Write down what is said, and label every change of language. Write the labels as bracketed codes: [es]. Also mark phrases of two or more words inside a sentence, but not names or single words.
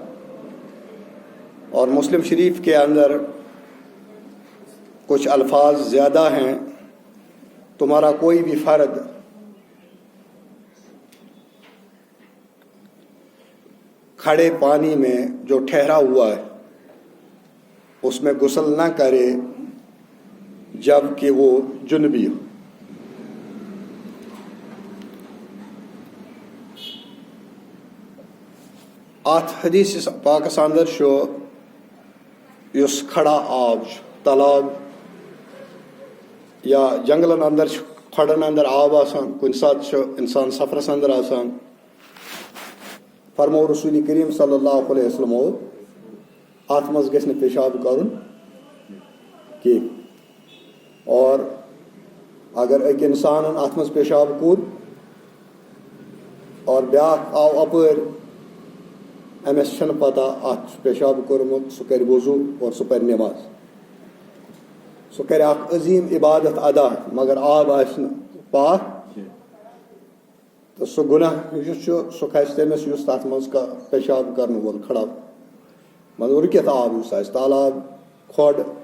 [ur] اور مسلم شریف کے اندر کچھ الفاظ زیادہ ہیں، تمہارا کوئی بھی فرد کھڑے پانی میں جو ٹھہرا ہوا ہے اس میں غسل نہ کرے جب کہ وہ جنبی ہو۔ [ks] ات حدیث پاکس اندر شو یس کھڑا آب تالاب یا جنگلن اندر کھڑن اندر آب آسان، کن سات انسان سفرس اندر آسان، فرمو رسول کریم صلی اللہ علیہ وسلم ات مز گژھِ نہٕ پیشاب کرن کی، [ur] اور اگر ایک انسان [ks] ات مز پیشاب کور اور بیاکھ آو اپر، امس چھنہ پتہ ات پیشاب کورمت، سہ کر وضو اور سہ پرِ نماز، سہ کر اخ عظیم عبادت ادا، مگر آب آس پاک تو سہ گناہ سہ کھسہِ تٔمِس یُس تتھ منٛز پیشاب کرن وول کھڑا، مطلب رُکِتھ آب یُس آسہِ، تالاب کھۄڈ۔